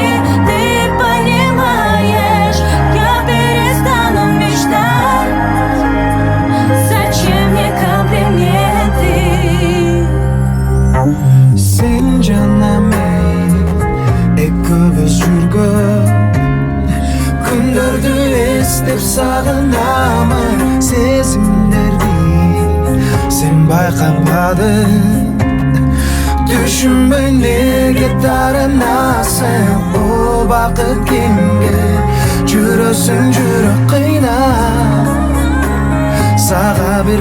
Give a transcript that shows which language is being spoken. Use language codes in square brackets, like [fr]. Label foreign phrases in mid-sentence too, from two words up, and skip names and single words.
[ru] Ты понимаешь, я перестану мечтать. Зачем мне комплименты? [ky] Сен жаным экөөбүз жүргөн күндөрдү эстеп сагынамын сезимдерди сен байкабадың түшүнбөй неге тарынасың бул бакыт кимге жүрөсүң жүрөк кыйнап сага бир